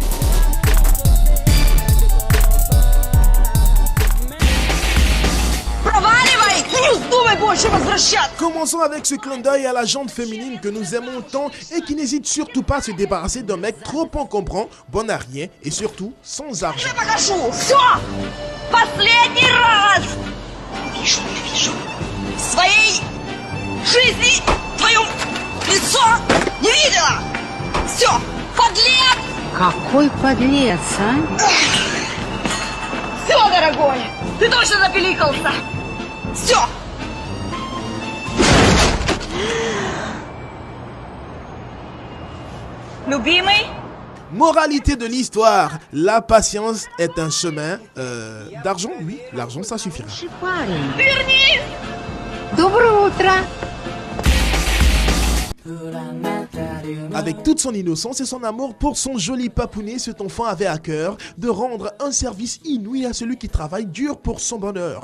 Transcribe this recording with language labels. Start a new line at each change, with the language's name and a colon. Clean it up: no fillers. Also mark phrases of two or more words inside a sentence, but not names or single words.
French: Commençons avec ce clin d'œil à la jante féminine que nous aimons tant et qui n'hésite surtout pas à se débarrasser d'un mec trop encombrant, bon à rien et surtout sans argent.
Russian: Какой подлец, а? Все, дорогой, ты точно запеликался. Все. Любимый?
French: Moralité de l'histoire, la patience est un chemin d'argent, oui, l'argent ça suffira.
Russian: Вернись! Доброе утро!
French: Avec toute son innocence et son amour pour son joli papounet, cet enfant avait à cœur de rendre un service inouï à celui qui travaille dur pour son bonheur.